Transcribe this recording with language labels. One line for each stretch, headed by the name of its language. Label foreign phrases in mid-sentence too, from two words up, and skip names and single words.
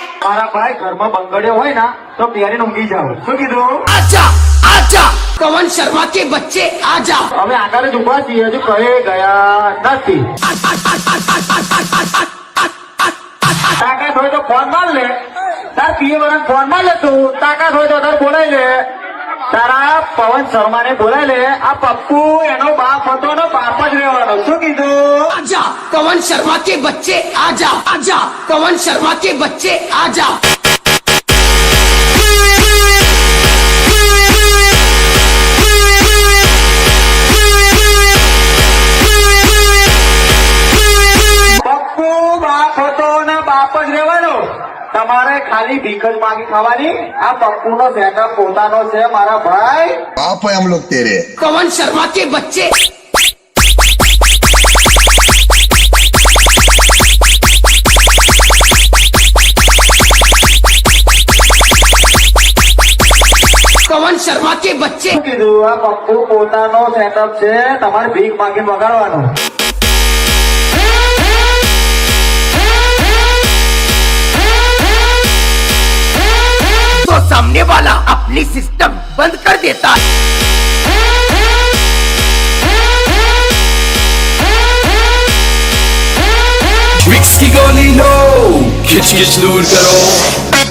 Gujarati: મારા ભાઈ ઘરમાં બંગડ્યો હોય ને તો પહેરીને ઊંઘી જાવ. શું કીધું?
Hindi: आजा आजा पवन शर्मा के बच्चे आजा
Gujarati: અમે આગળ જ ઉભા છીએ, હજુ કહે ગયા નથી. તાકાત હોય તો ફોન માર લે, તાર પીએ વાળા ફોન માર લે. તું તાકાત હોય તો તાર બોલાય લે, તારા પવન શર્મા ને બોલાય લે. આ પપ્પુ એનો બાપ હતો ને બાપ જ રહેવાનો. શું કીધું?
Hindi: आजा पवन शर्मा के बच्चे आजा आजा पवन शर्मा के बच्चे आजा
Gujarati: પપ્પુ બાપ હતો ને બાપ જ રહેવાનો. તમારે ખાલી ભીખ જ માગી ખાવાની. આ પપ્પુ નો સેટઅપ પોતાનો છે મારા ભાઈ.
Hindi: बाप है हम लोग तेरे। पवन शर्मा के बच्चे पवन शर्मा के बच्चे
Gujarati: શું કીધું? આ પપ્પુ પોતાનો સેટઅપ છે, તમારે ભીખ માગી વગાડવાનું.
Hindi: तो सामने वाला अपनी सिस्टम बंद कर देता है ट्रिक्स की गोली लो, खिच खिच दूर करो.